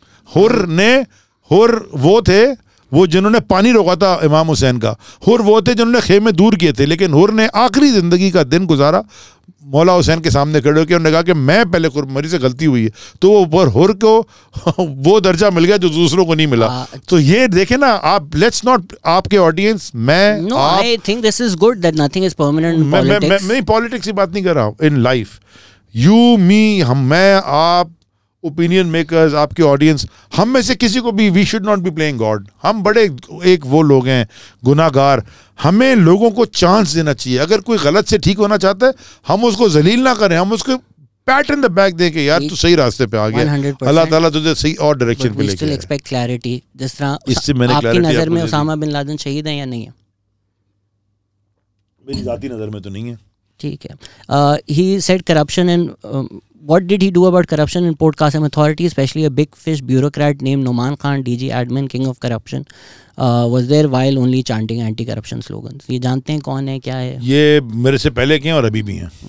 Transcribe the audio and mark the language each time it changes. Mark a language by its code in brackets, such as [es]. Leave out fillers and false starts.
[ur] حر وہ تھے وہ جنہوں نے پانی روکا تھا امام حسین کا, حر وہ تھے جنہوں نے خیمے دور کیے تھے, لیکن حر نے آخری زندگی کا دن گزارا مولا حسین کے سامنے کھڑے ہو کے, انہوں نے کہا کہ میں پہلے میری سے غلطی ہوئی ہے, تو وہ حر کو وہ درجہ مل گیا جو دوسروں کو نہیں ملا. تو یہ دیکھیں نا آپ, [en] let's not, [ur] آپ کے audience, [en] I think this is good that nothing is permanent in politics. [ur] میں پالیٹکس کی بات نہیں کر رہا ہوں, [en] in life, you me, [ur] ہم, میں, آپ, اوپینین میکرز, آپ کے آڈینس, ہم میں سے کسی کو بھی, [en] We should not be playing God. [ur] ہم بڑے ایک وہ لوگ ہیں گناہ گار, ہمیں لوگوں کو چانس دینا چاہیے. اگر کوئی غلط سے ٹھیک ہونا چاہتا ہے, ہم اس کو ذلیل نہ کریں, ہم اس کو [en] pat on the back [ur] دیں کہ یار تو صحیح راستے پہ آ گیا, اللہ تعالیٰ تجھے صحیح اور ڈائریکشن پہ لے کے آئے. جس طرح آپ کی نظر میں اسامہ بن لادن شہید ہیں یا نہیں ہے؟ میری ذاتی نظر میں تو نہیں ہے. ٹھیک ہے. [en] He said corruption and what did he do about corruption in Port Qasim Authority, especially a big fish bureaucrat named Noman Khan, DG admin, king of corruption, was there while only chanting anti-corruption slogans. [ur] یہ جانتے ہیں کون ہے, کیا ہے؟ یہ میرے سے پہلے کے ہیں اور ابھی بھی ہیں.